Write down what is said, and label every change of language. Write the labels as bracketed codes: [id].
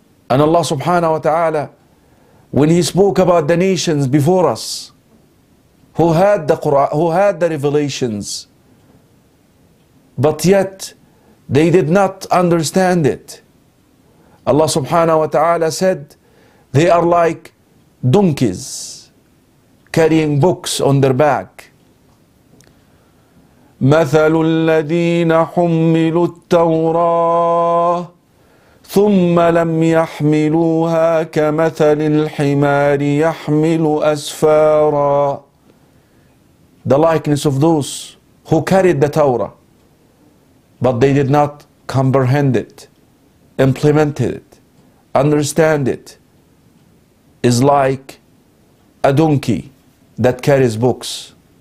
[en] And Allah subhanahu wa ta'ala, when He spoke about the nations before us, who had the Quran, who had the revelations, but yet they did not understand it, Allah subhanahu wa ta'ala said, they are like donkeys carrying books on their back. [ar] مثل الذين حملوا التوراة ثم لم يحملوها كمثل الحمار يحمل أسفارا. [en] The likeness of those who carried the Torah, but they did not comprehend it, implement it, understand it, is like a donkey that carries books.